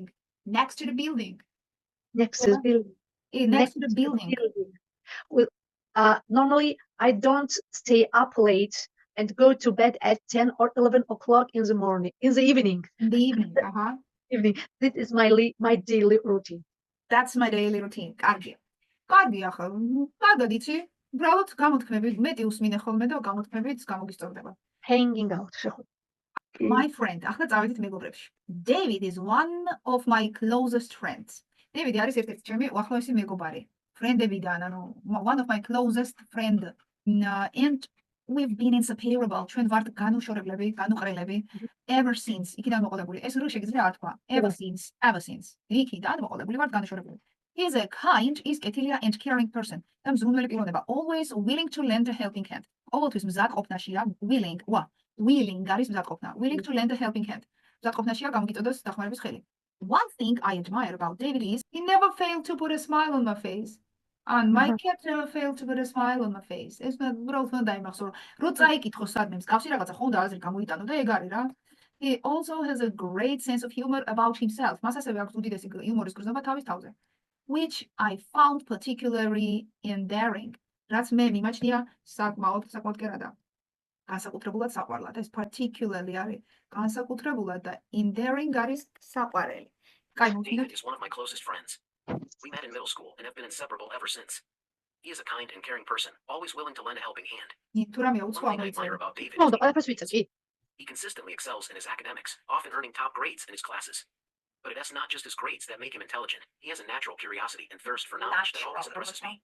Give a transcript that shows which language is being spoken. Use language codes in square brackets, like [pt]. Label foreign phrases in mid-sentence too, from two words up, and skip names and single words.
[en] Next to the building. Normally, I don't stay up late and go to bed at 10 or 11 o'clock in the evening. In the evening, Evening. This is my daily routine. That's my daily routine. [ka] კარგია ხო? კარგად იცი? უბრალოდ გამოთქმები მეტი უსმინე ხოლმე და გამოთქმებიც გამოგისწორდება. [en] Hanging out. My friend, [ka] ახლა წავედით მეგობრებში. [en] David is one of my closest friends. [ka] David არის ერთ-ერთი ჩემი უახლოესი მეგობარი. Friend-ებიდან, ანუ [en] one of my closest friend. And we've been inseparable. [ka] ჩვენ ვართ განუყრელები [en] ever since. [ka] იქიდან მოყოლებული. ეს რო შეგიძლია არ თქვა. [en] Ever since. [ka] იქიდან მოყოლებული ვართ განუშორებული. [en] He's a kind, is კეთილია and caring person. [ka] და მზრუნველი პიროვნება. [en] Always willing to lend a helping hand. [ka] ყოველთვის მზადყოფნაშია willing არის მზადყოფნა. [en] Willing to lend a helping hand. [ka] მზადყოფნაშია გამოგიწოდოს დახმარების ხელი. [en] One thing I admire about David is he never failed to put a smile on my face. And my cat never failed to put a smile on my face. [ka] ეს უბრალოდ უნდა დაიმახსოვრო. რო წაიკითხო სადმე მსგავსი რაღაცა ხო უნდა აზრი გამოიტანო და ეგ არის რა. [en] He also has a great sense of humor about himself. [ka] მას ასევე აქვს უდიდესი იუმორის გრძნობა თავის თავზე. [en] Which I found particularly endearing. [ka] რაც მე მიმაჩნია საკმაოდ კი არა. განსაკუთრებულად საყვარლად. ეს particularly არის განსაკუთრებულად და endearing არის საყვარელი. [en] David is one of my closest friends. We met in middle school and have been inseparable ever since. He is a kind and caring person, always willing to lend a helping hand. One thing I admire about David is he consistently excels in his academics, often earning top grades in his classes. But it is not just his grades that make him intelligent. He has a natural curiosity and thirst for knowledge that always impresses me.